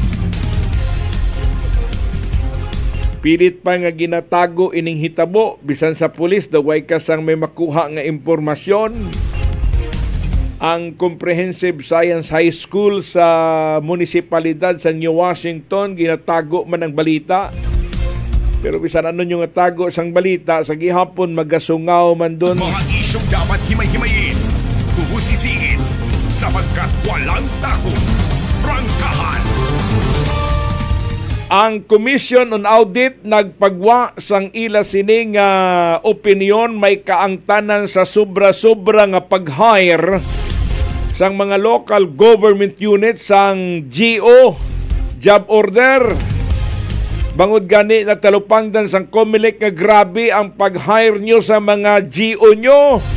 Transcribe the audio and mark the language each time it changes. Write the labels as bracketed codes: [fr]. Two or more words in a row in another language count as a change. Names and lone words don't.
[hil] Pilit pa nga ginatago ining hitabo bisan sa pulis daway kasang may makuha nga impormasyon. Ang Comprehensive Science High School sa munisipalidad sa New Washington ginatago man ang balita. Pero bisan ano yung tago sang balita, sa gihapon magasungaw man doon. [tl] Mga isyong dapat himay-himayin, huhusisiin, sapagkat walang takot. Prangkahan. [hil] Ang Commission on Audit nagpagwa sang ila sining opinion may kaangtanan sa sobra-sobra nga pag-hire sang mga local government units sang GO, [en] job order. [hil] Bangod gani na talupangdan sang COMELEC nga grabe ang pag-hire nyo sa mga GO nyo.